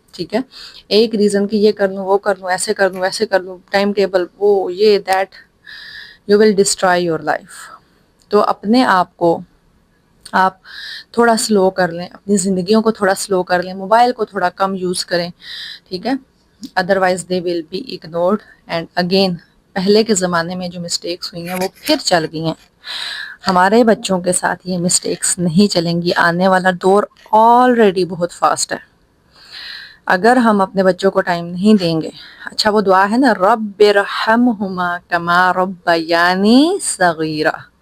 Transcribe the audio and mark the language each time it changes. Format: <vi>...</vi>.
<ur>ٹھیک ہے, ایک ریزن کہ یہ کر لوں, وہ کر لوں, ایسے کر لوں, ویسے کر لوں, ٹائم ٹیبل, وہ یہ that,</ur> <en>You will destroy your life.</en> <ur>تو اپنے آپ کو آپ تھوڑا سلو کر لیں, اپنی زندگیوں کو تھوڑا سلو کر لیں, موبائل کو تھوڑا کم یوز کریں. ٹھیک ہے,</ur> <en>Otherwise they will be ignored. And again,</en> <ur>پہلے کے زمانے میں جو مسٹیکس ہوئی ہیں وہ پھر چل گئی ہیں. ہمارے بچوں کے ساتھ یہ مسٹیکس نہیں چلیں گی. آنے والا دور آلریڈی بہت فاسٹ ہے. اگر ہم اپنے بچوں کو ٹائم نہیں دیں گے, اچھا وہ دعا ہے نا,</ur> <ar>رب ارحمہما کما ربیانی صغیرہ.</ar>